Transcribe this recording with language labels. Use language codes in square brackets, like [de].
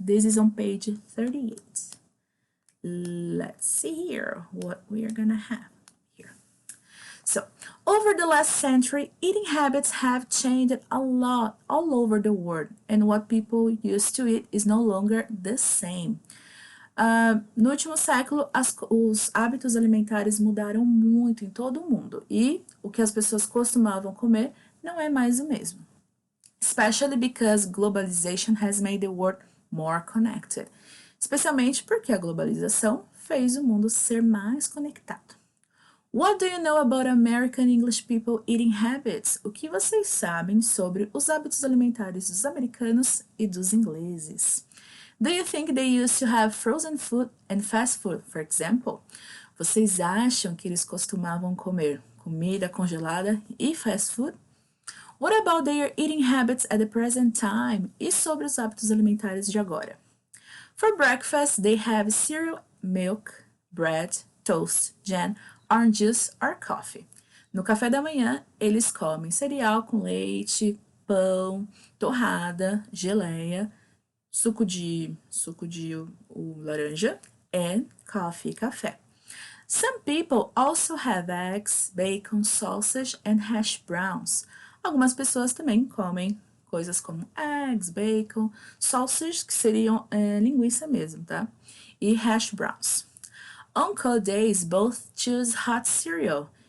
[en] This is on page 38. Let's see here what we are gonna have here. So, over the last century, eating habits have changed a lot all over the world, and what people used to eat is no longer the same. [pt] No último século, os hábitos alimentares mudaram muito em todo o mundo e o que as pessoas costumavam comer não é mais o mesmo. [en] Especially because globalization has made the world more connected. [pt] Especialmente porque a globalização fez o mundo ser mais conectado. [en] What do you know about American English people eating habits? [pt] O que vocês sabem sobre os hábitos alimentares dos americanos e dos ingleses? [en] Do you think they used to have frozen food and fast food, for example? [pt] Vocês acham que eles costumavam comer comida congelada e fast food? [en] What about their eating habits at the present time? [pt] E sobre os hábitos alimentares de agora? [en] For breakfast, they have cereal, milk, bread, toast, jam, orange juice or coffee. [pt] No café da manhã, eles comem cereal com leite, pão, torrada, geleia, suco de laranja, [en] and coffee, [pt] café. [en] Some people also have eggs, bacon, sausage, and hash browns. [pt] Algumas pessoas também comem coisas como eggs, bacon, sausage, que seriam linguiça mesmo, tá? E hash browns. [en] On cold days, both choose hot cereal.